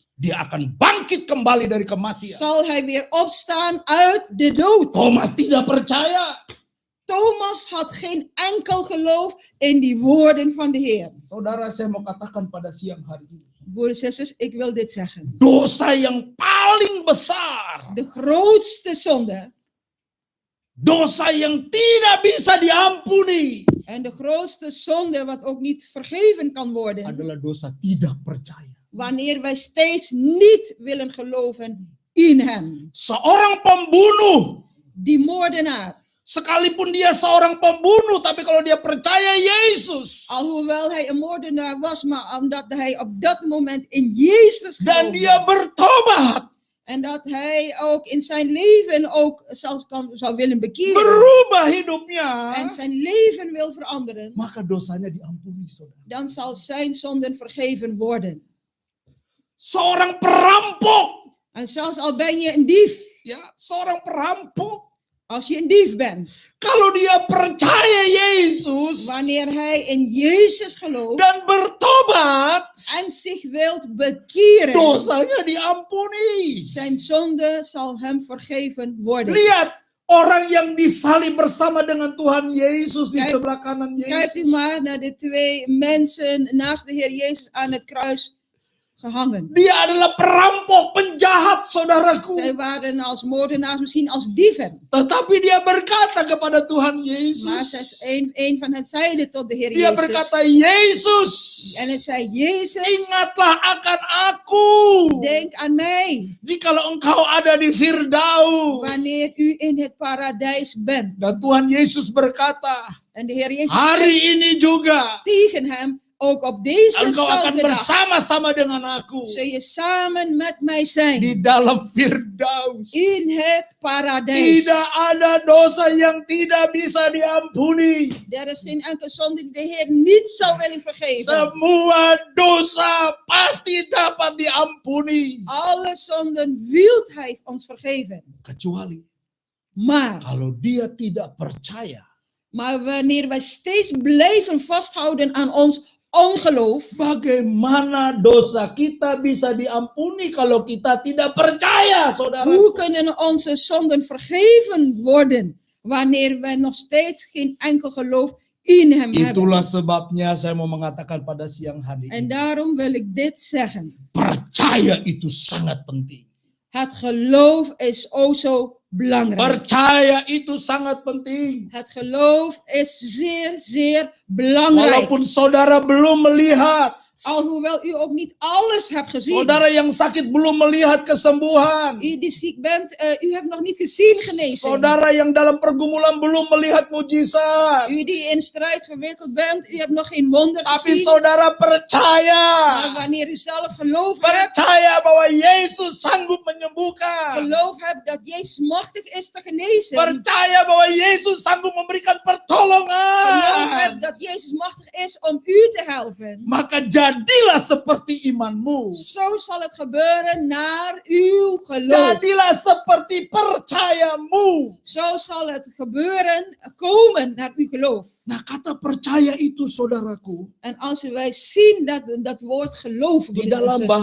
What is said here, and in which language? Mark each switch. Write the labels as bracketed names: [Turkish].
[Indonesian] dia akan bangkit kembali dari kematian. [Dutch] zal hij weer opstaan uit de dood. [Indonesian] Thomas tidak percaya. [Dutch] Thomas had geen enkel geloof in die woorden van de Heer. [Indonesian] Saudara, saya mau katakan pada siang hari ini. [Dutch] Broeders en zusters, ik wil dit zeggen. [Indonesian] Dosa yang paling besar. [Dutch] De grootste zonde [Indonesian] Dosa yang tidak bisa diampuni. [Dutch] en de grootste zonde wat ook niet vergeven kan worden. [Indonesian] Adalah dosa tidak percaya. [Dutch] Wanneer wij steeds niet willen geloven in hem. [Indonesian] Seorang pembunuh. [Dutch] Die moordenaar. [Indonesian] Sekalipun dia seorang pembunuh, tapi kalau dia percaya Yesus. [Dutch] Alhoewel hij een moordenaar was, maar omdat hij op dat moment in Jezus [Indonesian] Dan [Dutch] geloofde. [Indonesian] dia bertobat. [Dutch] En dat hij ook in zijn leven ook zou willen bekeren. [Indonesian] Berubah hidupnya. [Dutch] En zijn leven wil veranderen. [Indonesian] Maka dosanya diampuni, saudara. [Dutch] Dan zal zijn zonden vergeven worden. [Indonesian] Seorang perampok. [Dutch] En zelfs al ben je een dief. [Indonesian] Ya, seorang perampok. [Dutch] Als je een dief bent. [Indonesian] Kalau dia percaya Yesus. [Dutch] Wanneer hij in Jezus gelooft. [Indonesian] Dan bertobat. [Dutch] En zich wilt bekeren. [Indonesian] Dosanya diampuni. [Dutch] Zijn zonde zal hem vergeven worden. [Indonesian] Lihat, Orang yang disalib bersama dengan Tuhan Yesus di [Dutch] Kijk- [Indonesian] sebelah kanan [Dutch] Kijkt u [Indonesian] Yesus. [Dutch] maar naar de twee mensen naast de Heer Jezus aan het kruis gehangen. [Indonesian] Dia adalah perampok, penjahat, saudaraku. [Dutch] Zij waren als moordenaars, misschien als dieven. [Indonesian] Tetapi dia berkata kepada Tuhan [Dutch] Maar [Indonesian] Yesus. [Dutch] een van hen zeide tot de Heer [Indonesian] Dia [Dutch] Jezus. [Indonesian] berkata, Yesus, [Dutch] En hij zei, Jezus, [Indonesian] ingatlah akan aku. [Dutch] denk aan mij. [Indonesian] Jikalau engkau ada di Firdaus. [Dutch] Wanneer u in het paradijs bent. [Indonesian] Dan Tuhan Yesus berkata, [Dutch] En de Heer Jezus [Indonesian] hari [Dutch] zei [Indonesian] ini juga [Dutch] tegen hem, ook op deze [Indonesian] engkau akan [Dutch] zelfde dag [Indonesian] bersama-sama dengan aku [Dutch] zul je samen met mij zijn. [Indonesian] di dalam Firdaus. [Dutch] In het paradijs. [Indonesian] Tidak ada dosa yang tidak bisa diampuni. [Dutch] Er is geen enkele zonde die de Heer niet zou willen vergeven. [Indonesian] Semua dosa pasti dapat diampuni. [Dutch] Alle zonden wil hij ons vergeven. [Indonesian] Kecuali [Dutch] Maar [Indonesian] kalau dia tidak percaya [Dutch] wanneer wij steeds blijven vasthouden aan ons ongeloof, [Indonesian] bagaimana dosa kita bisa diampuni kalau kita tidak percaya, saudara. [Dutch] hoe kunnen onze zonden vergeven worden wanneer wij nog steeds geen enkel geloof in hem hebben? [Indonesian] Itulah sebabnya saya mau mengatakan pada siang hari [Dutch] En daarom wil ik dit zeggen. [Indonesian] Percaya itu sangat penting. [Dutch] Het geloof is o zo belangrijk. [Indonesian] Percaya itu sangat penting. [Dutch] Het geloof is zeer, zeer belangrijk. [Indonesian] Walaupun saudara belum melihat, [Dutch] Alhoewel u ook niet alles hebt gezien. [Indonesian] saudara yang sakit belum melihat kesembuhan, [Dutch] U die ziek bent, u hebt nog niet gezien genezing. [Indonesian] saudara yang dalam pergumulan belum melihat mujizat, [Dutch] U die in strijd verwikkeld bent, u hebt nog geen wonder [Indonesian] tapi [Dutch] gezien. [Indonesian] saudara percaya, [Dutch] Maar wanneer u zelf geloof hebt, [Indonesian] percaya bahwa Yesus sanggup menyembuhkan, [Dutch] geloof hebt dat Jezus machtig is te genezen. [Indonesian] percaya bahwa Yesus sanggup memberikan [Dutch] Geloof [Indonesian] pertolongan, [Dutch] hebt dat Jezus machtig is om u te helpen. [Indonesian] maka jadilah seperti imanmu. [Dutch] Zo zal het gebeuren naar uw geloof. [Indonesian] Jadilah seperti percayamu. [Dutch] Zo zal het gebeuren, komen naar uw geloof. [Indonesian] Nah, kata percaya itu, saudaraku, [Dutch] En als wij zien dat woord geloof [Indonesian] di [Dutch] broeders en [Indonesian] dalam [Dutch] zusters,